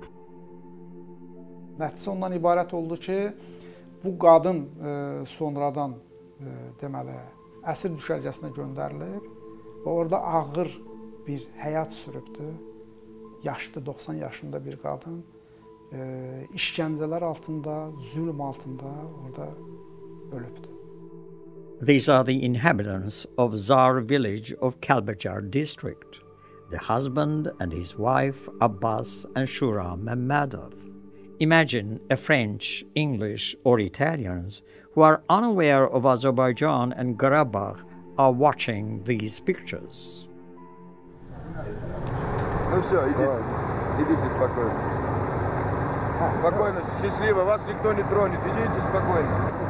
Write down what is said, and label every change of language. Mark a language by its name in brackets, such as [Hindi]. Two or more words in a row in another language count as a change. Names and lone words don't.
[Azerbaijani] Nəticə ondan ibarət oldu ki, bu qadın sonradan deməli, əsir düşərgəsinə göndərilib və orada ağır bir həyat sürübdü. Yaşlı, 90 yaşında bir qadın. İşgəncələr altında, zülm altında orada ölübdü. [English] These are the inhabitants of Zar village of Kalbajar district, the husband and his wife Abbas and Shura Mammadov. Imagine a French, English or Italians who are unaware of Azerbaijan and Karabakh are watching these pictures. [Russian] Ну все, идите спокойно. Спокойно, счастливо, вас никто не тронет, идите спокойно.